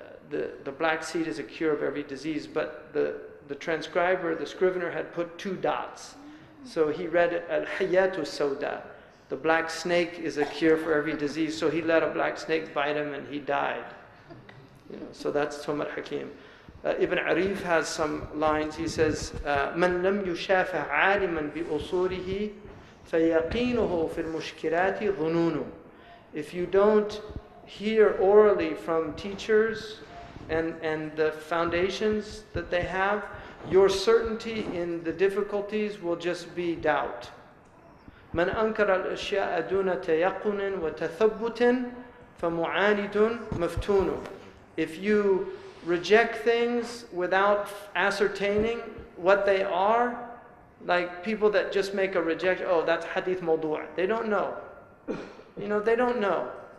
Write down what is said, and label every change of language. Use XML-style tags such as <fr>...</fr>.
<en>The black seed is a cure of every disease, but the transcriber, the scrivener, had put 2 dots. So he read it, Al-Hayatu Sawda. The black snake is a cure for every disease. So he let a black snake bite him and he died. So that's Tum al-Hakim. Ibn Arif has some lines. He says,</en> <ar>من لم يشافع عالما بأصوله فيقينه في المشكلات ظنون.</ar> <en>If you don't hear orally from teachers and the foundations that they have, your certainty in the difficulties will just be doubt.</en> <ar>من أنكر الأشياء دون تيقن وتثبت فمعاند مفتون.</ar> <en>If you reject things without ascertaining what they are, like people that just make a rejection, oh, that's hadith mawdu'. They don't know. They don't know.</en>